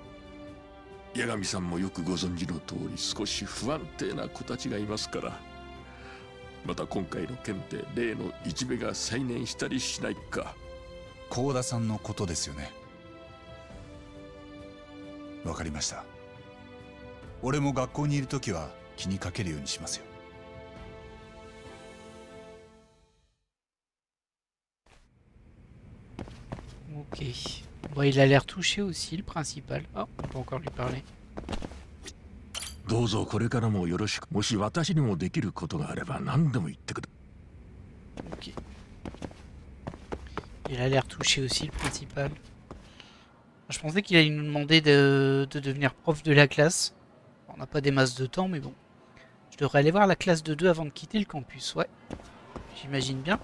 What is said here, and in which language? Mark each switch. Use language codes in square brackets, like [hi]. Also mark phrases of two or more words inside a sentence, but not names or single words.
[ja] 八神さんもよくご存知の通り少し不安定な子たちがいますから、また今回の件で例の一部が再燃したりしないか。幸田さんのことですよね。わかりました。俺も学校にいるときは気にかけるようにしますよ。 [fr] Ok. Bon, il a l'air touché aussi, le principal. Oh, on peut encore lui parler. [ja] どうぞこれからもよろしく。もし私にもできることがあれば何でも言ってくれ。 [fr] Ok. Il a l'air touché aussi, le principal. Je pensais qu'il allait nous demander de devenir prof de la classe. On n'a pas des masses de temps, mais bon. Je devrais aller voir la classe de 2 avant de quitter le campus, ouais. J'imagine bien.